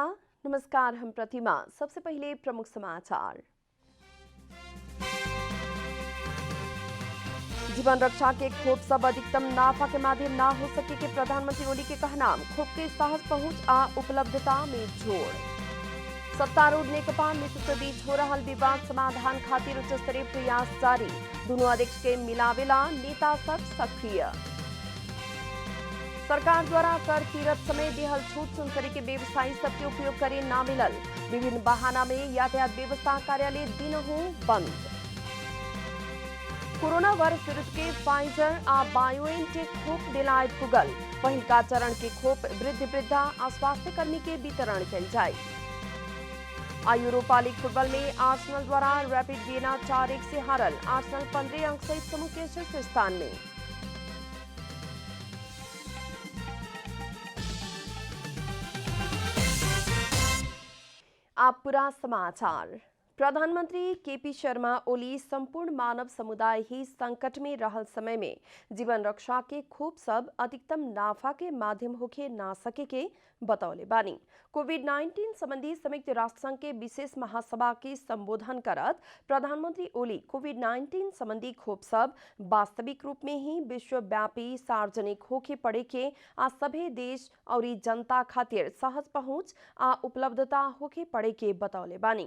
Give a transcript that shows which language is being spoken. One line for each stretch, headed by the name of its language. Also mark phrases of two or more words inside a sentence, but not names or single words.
Bhojpuri: नमस्कार, हम प्रतिमा। सबसे पहले प्रमुख समाचार। जीवन रक्षा के खोप सब अधिकतम नाफा के माध्यम ना हो सके के प्रधानमंत्री ओली के कहना। खोप के सहज पहुंच आ उपलब्धता में जोड़। सत्तारूढ़ नेकपा नेतृत्व बीच हो रहा विवाद समाधान खातिर उच्च स्तरीय प्रयास जारी। दोनों अध्यक्ष के मिलावेला नेता सब सक्रिय। सरकार द्वारा कर तीरथ समय देहल छूट सुनसरी के व्यवसायी सबके उपयोग करे ना मिलल। विभिन्न बहाना में यातायात व्यवस्था कार्यालय दिनहु बंद। कोरोना वायरस विरुद्ध के फाइजर आ बायोएनटेक खोप दिलाए पुगल। पहिलका चरण के खोप वृद्ध वृद्धा आ स्वास्थ्य कर्मी के वितरण कल जाए। यूरोपा लीग फुटबॉल में आर्सेनल द्वारा रैपिड वियना 4-1 से हारल। आर्सेनल 15 अंक सहित समूह के शीर्ष स्थान में। आप पूरा समाचार। प्रधानमंत्री केपी शर्मा ओली संपूर्ण मानव समुदाय ही संकट में रहल समय में जीवन रक्षा के खोप सब अधिकतम नाफा के माध्यम होके ना सके के बतौले बानी। कोविड-19 संबंधी संयुक्त राष्ट्र संघ के विशेष महासभा के संबोधन करत प्रधानमंत्री ओली कोविड-19 संबंधी खोप सब वास्तविक रूप में ही विश्वव्यापी सार्वजनिक होके पड़े के आ सभे देश और जनता खातिर सहज पहुंच आ उपलब्धता होके पड़े के बतौले बानी।